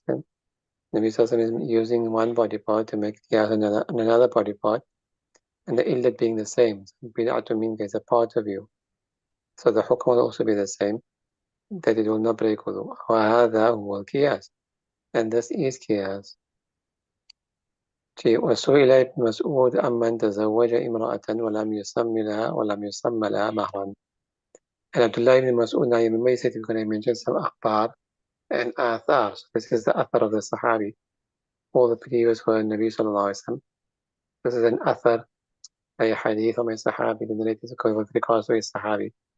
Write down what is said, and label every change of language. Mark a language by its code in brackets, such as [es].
[en] Nabi Sallallahu is using one body part to make qiyas on another body part, and the illat being the same. Bid'atu means there's a part of you. So the hukm will also be the same, that it will not break wudu. [ar] وَهَذَا هُوَ الْقِيَاسِ, [en] and this is qiyas. [ar] وسئل ابن مسعود أمن تزوج امرأة ولم يسمى لها مهرا. [en] And Abdullah ibn Mas'ud, now you may say, we're going to mention some akhbar and athar. So this is the athar of the Sahabi. All the previous were Nabi sallallahu alaihi wasallam. This is an athar, a hadith of a Sahabi, the narrated with regards to a Sahabi.